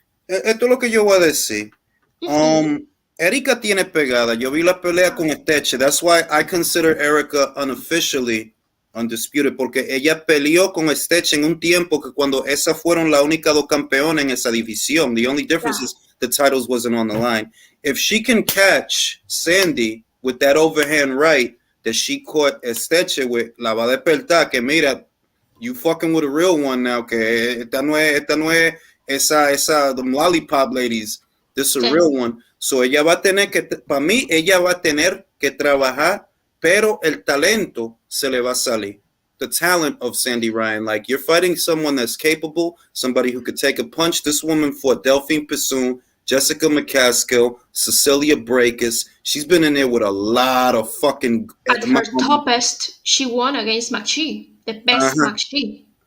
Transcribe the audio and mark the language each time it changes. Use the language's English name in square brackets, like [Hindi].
[Spanish] Esto es lo que yo voy a decir. Erika tiene pegada. Yo vi la pelea con Esteche. [English] That's why I consider Erika unofficially [Spanish] Undisputed, porque ella peleó con Stech en un tiempo que cuando esas fueron la única dos campeonas en esa división. [English] The only difference is the titles wasn't on the line. If she can catch Sandy with that overhand right that she caught Stech with, [Spanish] la va a despertar que mira, [English] you fucking with a real one now, [Spanish] que esta no es esa [English] the lollipop ladies, this is a real one. [Spanish] So ella va a tener que, para mí, ella va a tener que trabajar, pero el talento se le va a salir. [English] The talent of Sandy Ryan. Like, you're fighting someone that's capable, somebody who could take a punch. This woman fought Delphine Pissoon, Jessica McCaskill, Cecilia Brækhus. She's been in there with a lot of fucking... At her toppest, she won against McShee, the best McShee.